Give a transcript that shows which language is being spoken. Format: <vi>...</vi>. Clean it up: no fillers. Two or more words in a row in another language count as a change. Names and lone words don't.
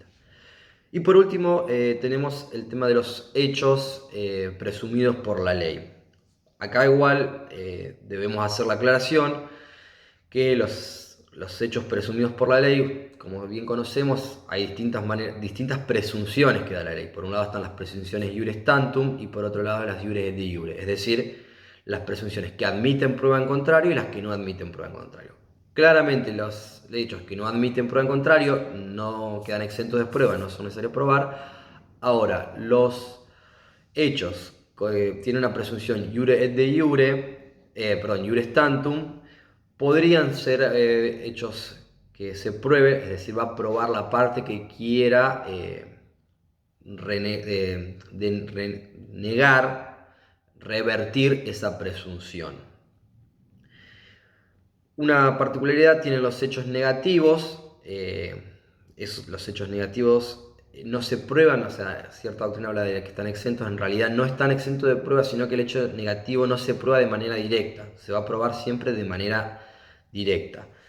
<es>Y por último, tenemos el tema de los hechos presumidos por la ley. Acá igual debemos hacer la aclaración que los hechos presumidos por la ley, como bien conocemos, hay distintas presunciones que da la ley. Por un lado están las presunciones</es> <la>iuris tantum</la> <es>y por otro lado las</es> <la>iuris et de iure,</la> <es>es decir, las presunciones que admiten prueba en contrario y las que no admiten prueba en contrario. Claramente los hechos que no admiten prueba en contrario no quedan exentos de prueba, no son necesarios probar. Ahora, los hechos que tienen una presunción</es> <la>iure et de iure, iuris tantum,</la> <es>podrían ser hechos que se pruebe, es decir, va a probar la parte que quiera negar, revertir esa presunción. Una particularidad tienen los hechos negativos, los hechos negativos no se prueban, o sea, cierta doctrina habla de que están exentos, en realidad no están exentos de prueba, sino que el hecho negativo no se prueba de manera directa, se va a probar siempre de manera directa.</es>